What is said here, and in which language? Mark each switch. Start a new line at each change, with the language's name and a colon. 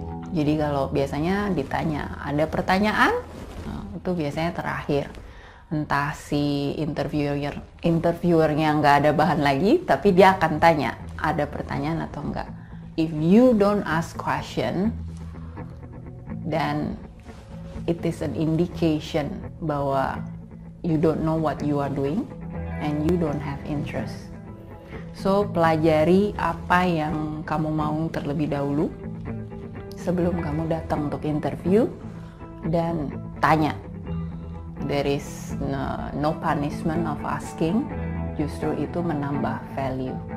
Indonesian: Jadi kalau biasanya ditanya, ada pertanyaan, itu biasanya terakhir. Entah si interviewernya nggak ada bahan lagi, tapi dia akan tanya, ada pertanyaan atau enggak.
English: If you don't ask question, then it is an indication bahwa you don't know what you are doing and you don't have interest.
Indonesian: So, pelajari apa yang kamu mau terlebih dahulu sebelum kamu datang untuk interview, dan tanya.
English: There is no punishment of asking,
Indonesian: justru itu menambah value.